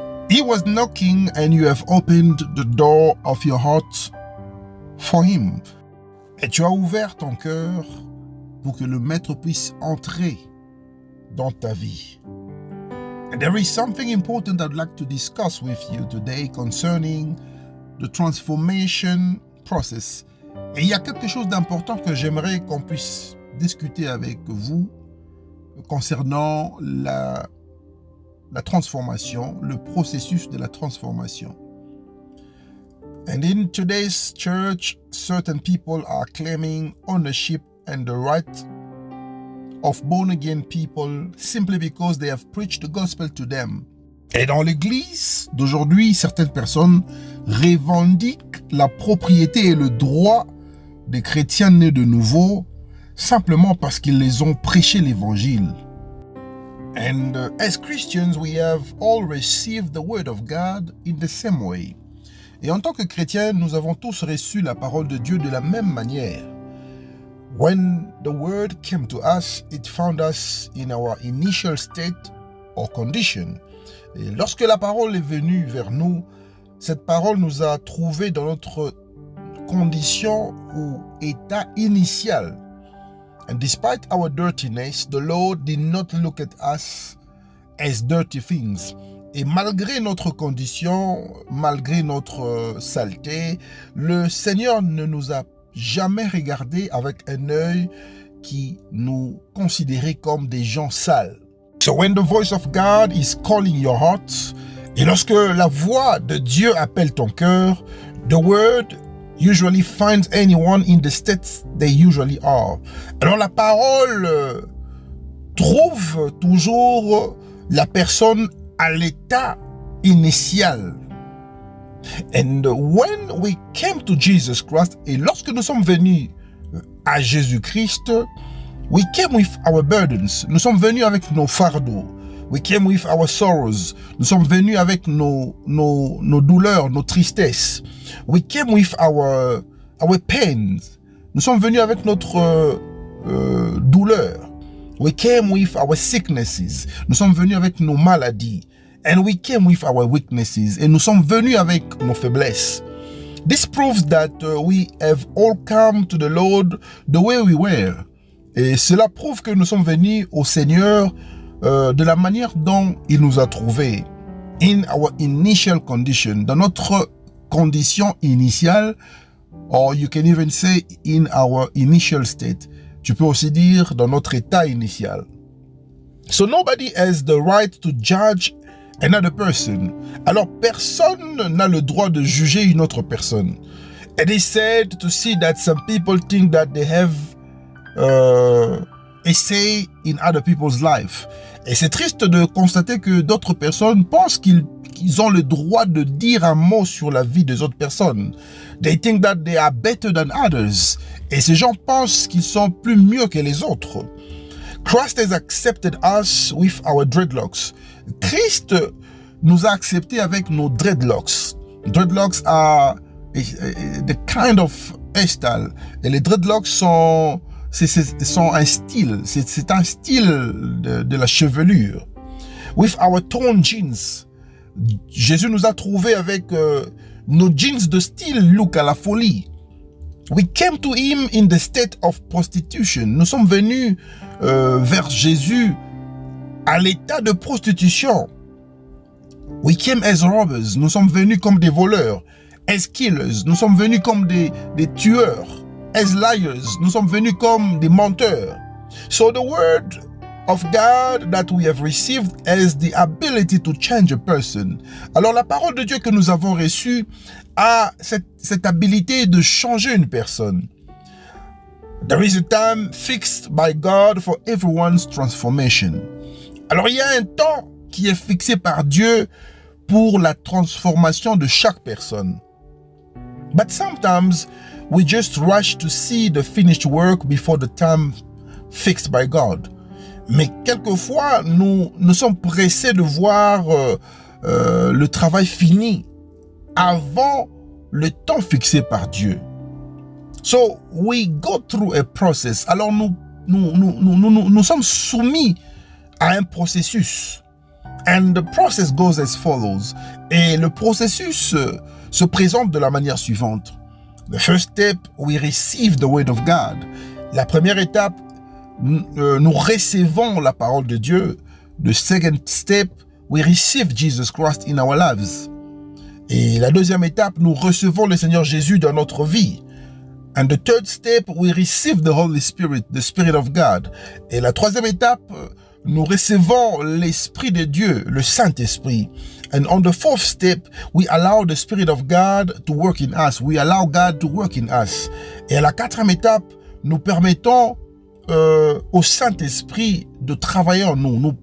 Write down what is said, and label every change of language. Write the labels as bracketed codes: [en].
[en] He was knocking and you have opened the door of your heart for him. [fr] Et tu as ouvert ton cœur pour que le Maître puisse entrer dans ta vie. [en] And there is something important I'd like to discuss with you today concerning the transformation process. [fr] Et il y a quelque chose d'important que j'aimerais qu'on puisse discuter avec vous concernant la transformation, le processus de la transformation. [en] And in today's church, certain people are claiming ownership and the right of born-again people simply because they have preached the gospel to them. [fr] Et dans l'église d'aujourd'hui, certaines personnes revendiquent la propriété et le droit des chrétiens nés de nouveau simplement parce qu'ils les ont prêché l'évangile. [en] And as Christians, we have all received the word of God in the same way. [fr] Et en tant que chrétiens, nous avons tous reçu la parole de Dieu de la même manière. [en] When the word came to us, it found us in our initial state or condition. [fr] Et lorsque la parole est venue vers nous, cette parole nous a trouvés dans notre condition ou état initial. [en] And despite our dirtiness, the Lord did not look at us as dirty things. [fr] Et malgré notre condition, malgré notre saleté, le Seigneur ne nous a jamais regardé avec un œil qui nous considérait comme des gens sales. [en] So when the voice of God is calling your heart, [fr] et lorsque la voix de Dieu appelle ton cœur, [en] the word usually finds anyone in the state they usually are. [fr] Alors la parole trouve toujours la personne à l'état initial. [en] And when we came to Jesus Christ, [fr] et lorsque nous sommes venus à Jésus-Christ, [en] we came with our burdens. [fr] Nous sommes venus avec nos fardeaux. [en] We came with our sorrows. [fr] Nous sommes venus avec nos douleurs, nos tristesses. [en] We came with our pains. [fr] Nous sommes venus avec notre douleur. [en] We came with our sicknesses. [fr] Nous sommes venus avec nos maladies. [en] And we came with our weaknesses. [fr] Et nous sommes venus avec nos faiblesses. [en] This proves that we have all come to the Lord the way we were. [fr] Et cela prouve que nous sommes venus au Seigneur de la manière dont il nous a trouvés. [en] In our initial condition. [fr] Dans notre condition initiale. [en] Or you can even say in our initial state. [fr] Tu peux aussi dire dans notre état initial. [en] So nobody has the right to judge another person. [fr] Alors personne n'a le droit de juger une autre personne. [en] It is sad to see that some people think that they have a say in other people's life. [fr] Et c'est triste de constater que d'autres personnes pensent qu'ils ont le droit de dire un mot sur la vie des autres personnes. [en] They think that they are better than others. [fr] Et ces gens pensent qu'ils sont plus mieux que les autres. [en] Christ has accepted us with our dreadlocks. [fr] Christ nous a acceptés avec nos dreadlocks. [en] Dreadlocks are the kind of hairstyle. [fr] Et les dreadlocks sont un style. C'est un style de la chevelure. [en] With our torn jeans. [fr] Jésus nous a trouvés avec nos jeans de style look à la folie. [en] We came to him in the state of prostitution. [fr] Nous sommes venus vers Jésus à l'état de prostitution. [en] We came as robbers. [fr] Nous sommes venus comme des voleurs. [en] As killers. [fr] Nous sommes venus comme des tueurs. [en] As liars. [fr] Nous sommes venus comme des menteurs. [en] So the word of God that we have received has the ability to change a person. [fr] Alors la parole de Dieu que nous avons reçue a cette habilité de changer une personne. [en] There is a time fixed by God for everyone's transformation. [fr] Alors il y a un temps qui est fixé par Dieu pour la transformation de chaque personne. [en] But sometimes we just rush to see the finished work before the time fixed by God. [fr] Mais quelquefois, nous sommes pressés de voir le travail fini avant le temps fixé par Dieu. [en] So, we go through a process. [fr] Alors, nous sommes soumis à un processus. [en] And the process goes as follows. [fr] Et le processus se présente de la manière suivante. [en] The first step, we receive the word of God. [fr] La première étape, nous recevons la parole de Dieu. [en] The second step, we receive Jesus Christ in our lives. [fr] Et la deuxième étape, nous recevons le Seigneur Jésus dans notre vie. [en] And the third step, we receive the Holy Spirit, the Spirit of God. [fr] Et la troisième étape, nous recevons l'Esprit de Dieu, le Saint-Esprit. [en] And on the fourth step, we allow the Spirit of God to work in us. We allow God to work in us. [fr] Et à la quatrième étape, nous permettons au Saint-Esprit de travailler en nous.